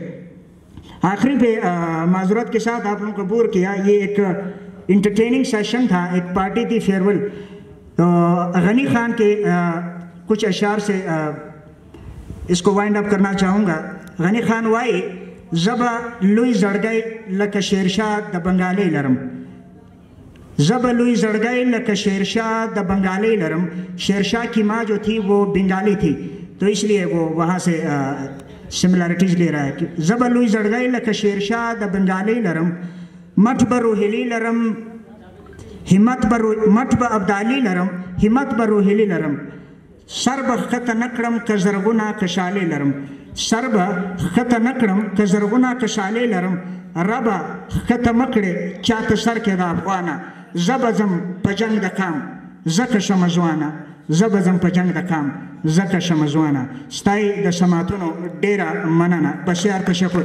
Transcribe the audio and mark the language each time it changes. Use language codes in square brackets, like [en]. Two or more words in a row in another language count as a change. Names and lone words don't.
[ur] آخری پہ معذرت کے ساتھ آپ لوگوں کو بور کیا، یہ ایک [en] entertaining session [ur] تھا، ایک پارٹی تھی فیئرویل. تو غنی خان کے کچھ اشعار سے اس کو [en] wind up [ur] کرنا چاہوں گا. [ps] غنی خان وائی زبا لوئی زڑگئی لک شیرشاہ د بنگالی لرم، زبا لوئی زڑگئی لک شیرشاہ د بنگالی لرم. [ur] شیرشاہ کی ماں جو تھی وہ بنگالی تھی، تو اس لیے وہ وہاں سے سملیرٹیز لے رہا ہے کہ [ps] زبا لوئی زڑگئی لک شیرشاہ د بنگالی لرم، مٹھ برو ہلی لرم مټ به ابدالي لرم همت به روحیلي لرم سر به ښکته نه کړم که زرغونه کشالې لرم سر به ښکته نه کړم که زرغونه کشالې لرم ربه ښکته مه کړې چاته سر کې د افغانه زه به ځم په جنګ د کام ځکه شمه ځوانه زه به ځم په جنګ د کام ځکه شمه ځوانه ستا د سماعتونو ډېره مننه [fa] بسیار تشکر